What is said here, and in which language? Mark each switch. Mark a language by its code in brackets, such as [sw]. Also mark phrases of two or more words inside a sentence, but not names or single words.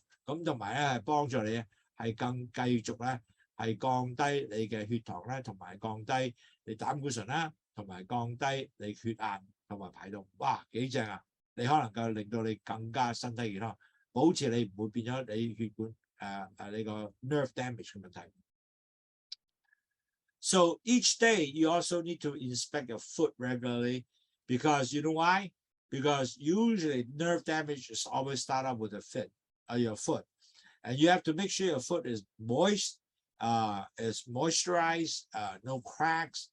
[yue] 咁同埋咧係幫助你係更繼續咧係降低你嘅血糖咧，同埋降低你膽固醇啦，同埋降低你血壓同埋排毒。哇，幾正啊！你可能夠令到你更加身體健康，保持你唔會變咗你血管你個 [en] nerve damage [yue] 嘅問題。 [en] So each day you also need to inspect your foot regularly, because you know why? Because usually nerve damage is always start up with your foot, and you have to make sure your foot is moist, is moisturized, no cracks.